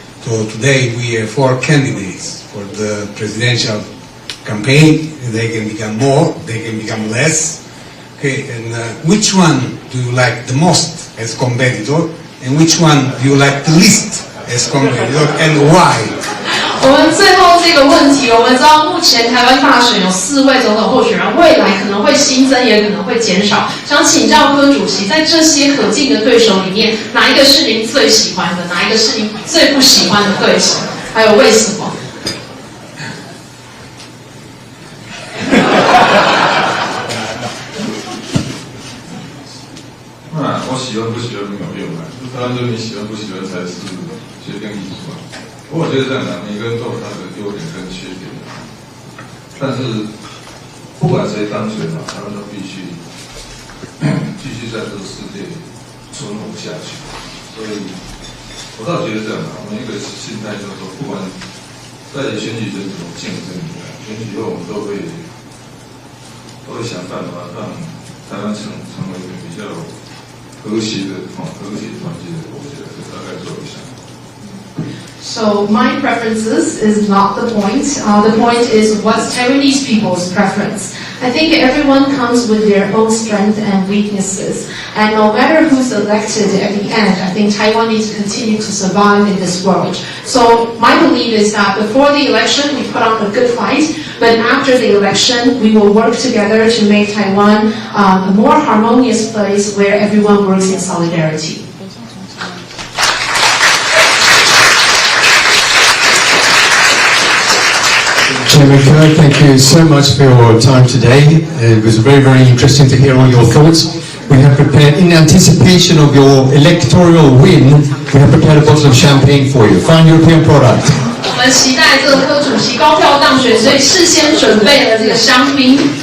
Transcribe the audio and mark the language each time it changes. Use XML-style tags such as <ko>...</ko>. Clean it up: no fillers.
<en>So today we have 4 candidates for the presidential campaign. They can become more, they can become less. Okay, and which one do you like the most as competitor, and which one do you like the least as competitor, and why?</en> <zh>我们最后这个问题，我们知道目前台湾大选有4位总统候选人，未来可能会新增，也可能会减少。想请教柯主席，在这些可敬的对手里面，哪一个是您最喜欢的？哪一个是您最不喜欢的对手？还有为什么？我喜欢不喜欢没有用啊，当然就是你喜欢不喜欢才是决定因素啊。不过我觉得这样的，每个人都有他的优点跟缺点，但是不管谁当选了，他们都必须继续在这个世界存活下去。所以，我倒觉得这样的，我们一个心态就是说，不管在选举中怎么竞争，选举后我们都会想办法让台湾成为一个比较和谐团结的国家，这大概做一下。</zh> <en>So my preferences is not the point. The point is what's Taiwanese people's preference. I think everyone comes with their own strengths and weaknesses. And no matter who's elected at the end, I think Taiwan needs to continue to survive in this world. So my belief is that before the election, we put on a good fight. But after the election, we will work together to make Taiwan a more harmonious place where everyone works in solidarity. Chairman Kerr, thank you so much for your time today. It was very, very interesting to hear all your thoughts. We have prepared, in anticipation of your electoral win, we have prepared a bottle of champagne for you. Fine European product.</en> <zh>我们期待这个柯主席高票当选，所以事先准备了这个香槟。</zh>